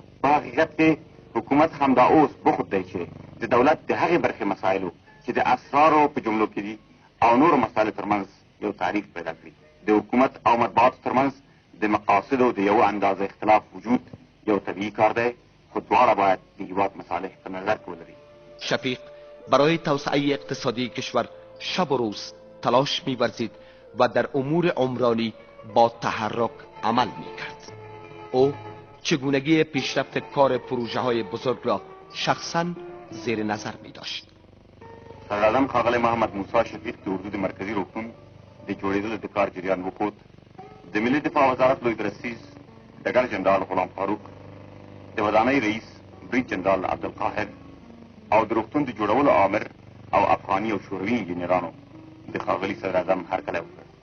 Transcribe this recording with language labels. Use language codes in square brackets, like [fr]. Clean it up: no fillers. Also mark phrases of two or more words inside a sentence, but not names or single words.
[ps] په حقیقت کې حکومت همدا اوس بخود دی چې د دولت د هغې برخې مسایلو چې د اسرارو په جملو کې دي او نور مسایلو ترمنځ یو تعریف پیدا کړي. د حکومت او مطبوعاتو ترمنځ د مقاصدو د یو اندازه اختلاف وجود یو طبیعي کار دی، خو دواړه باید د هېواد مصالح په نظر کې ولري. [fa] شفیق برای توسعه اقتصادی کشور شب و روز تلاش می‌ورزید و در امور عمرانی با تحرک عمل می‌کرد. او چگونگی پیشرفت کار پروژه‌های بزرگ را شخصاً زیر نظر می‌داشت. [ps] صدراعظم ښاغلی محمد موسی شفیق د اردو د مرکزي روغتون د جوړېدلو د کار جریان وښود. د ملي دفاع وزارت لوی درستیز ډګر جنرال غلام فاروق، د ودانۍ رئیس برید جنرال عبدالقاهر او د روغتون د جوړولو آمر او افغاني او شوروي انجینرانو د ښاغلي صدراعظم هرکلی وکړ.